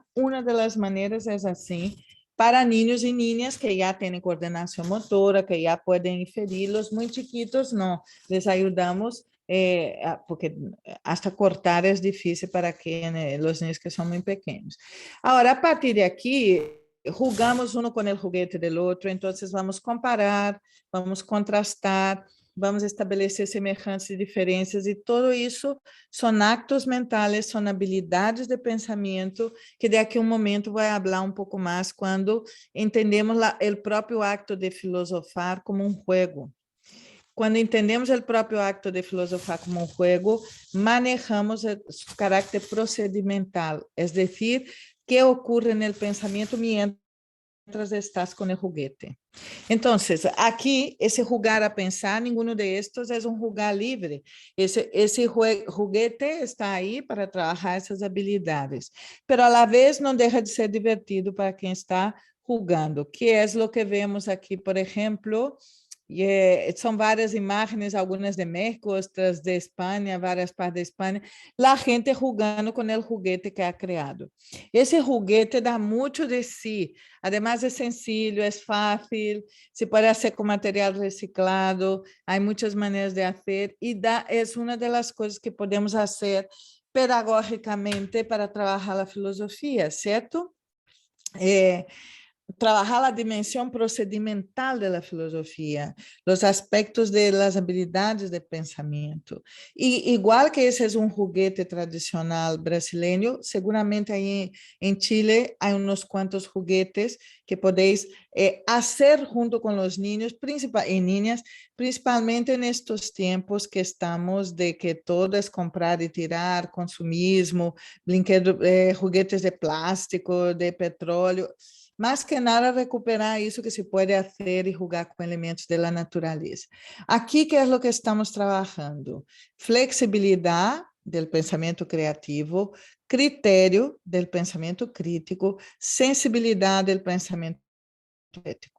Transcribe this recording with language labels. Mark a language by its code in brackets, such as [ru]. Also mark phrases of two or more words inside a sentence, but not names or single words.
[es] Una de las maneras es así, para niños y niñas que ya tienen coordinación motora, que ya pueden inferir. Los muy chiquitos no, les ayudamos porque hasta cortar es difícil para los niños que son muy pequeños. Ahora, a partir de aquí, jugamos uno con el juguete del otro, entonces vamos a comparar, vamos a contrastar, [pt] vamos estabelecer semelhanças e diferenças, e tudo isso são actos mentais, são habilidades de pensamento, que daqui a um momento vai falar um pouco mais quando entendemos o próprio acto de filosofar como um jogo. Quando entendemos o próprio acto de filosofar como um jogo, manejamos o caráter procedimental, [es] es decir, [pt] que ocorre no pensamento [es] mientras estás [pt] com o juguete. Então, aqui, esse [es] jugar a pensar, [pt] nenhum [es] de estos [pt] é um jugar livre. Esse juguete está aí para trabalhar essas habilidades, mas, [es] a la vez, [pt] não deixa de ser divertido para quem está jugando, que é o que vemos aqui, por exemplo. São várias imagens, algumas de México, outras de Espanha, várias partes de Espanha, a gente jugando com o juguete que ha criado. Esse juguete dá muito de si, además é sencillo, é fácil, se pode fazer com material reciclado, há muitas maneiras de fazer, e é uma das coisas que podemos fazer pedagogicamente para trabalhar a filosofia, certo? [es] Trabajar la dimensión procedimental de la filosofía, los aspectos de las habilidades de pensamiento. Y igual que ese es un juguete tradicional brasileño, seguramente ahí en Chile hay unos cuantos juguetes que podéis hacer junto con los niños y niñas, principalmente en estos tiempos que estamos de que todo es comprar y tirar, consumismo, juguetes de plástico, de petróleo. [pt] Mais que nada, recuperar isso que se pode fazer e jogar com elementos da natureza. Aqui, que é o que estamos trabalhando? Flexibilidade do pensamento criativo, critério do pensamento crítico, sensibilidade do pensamento ético.